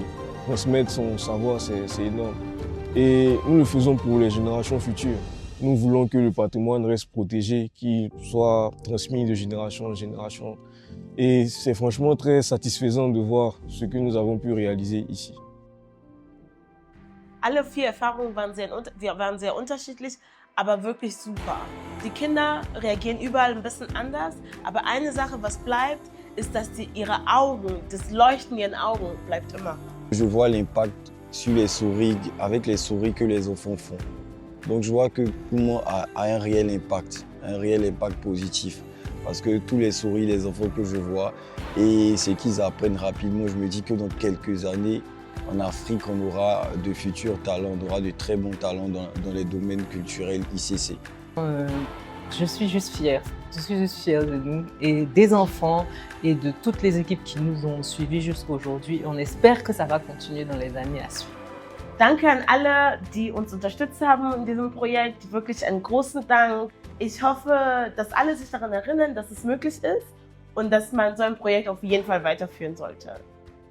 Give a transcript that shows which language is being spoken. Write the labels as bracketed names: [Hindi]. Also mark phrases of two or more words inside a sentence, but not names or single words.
[French] Transmettre son savoir, c'est énorme. Et nous le faisons pour les générations futures. Nous voulons que le patrimoine reste protégé, qu'il soit transmis de génération en génération. Et c'est franchement très satisfaisant de voir ce que nous avons pu réaliser ici. [German] Alle 4 Erfahrungen waren sehr unterschiedlich, aber wirklich super. Die Kinder reagieren überall ein bisschen anders, aber eine Sache, was bleibt, ist, dass ihre Augen, das Leuchten in ihren Augen bleibt immer. [French] Je vois l'impact sur les souris, avec les souris que les enfants font. Donc je vois que Koumou a un réel impact positif. Parce que tous les souris, les enfants que je vois, et ce qu'ils apprennent rapidement, je me dis que dans quelques années, en Afrique, on aura de futurs talents, on aura de très bons talents dans les domaines culturels ICC. Je suis juste fière. Je suis juste fière de nous et des enfants et de toutes les équipes qui nous ont suivis jusqu'aujourd'hui. On espère que ça va continuer dans les années à suivre. [German] Danke an alle, die uns unterstützt haben in diesem Projekt. Wirklich einen großen Dank. Ich hoffe, dass alle sich daran erinnern, dass es möglich ist und dass man so ein Projekt auf jeden Fall weiterführen sollte.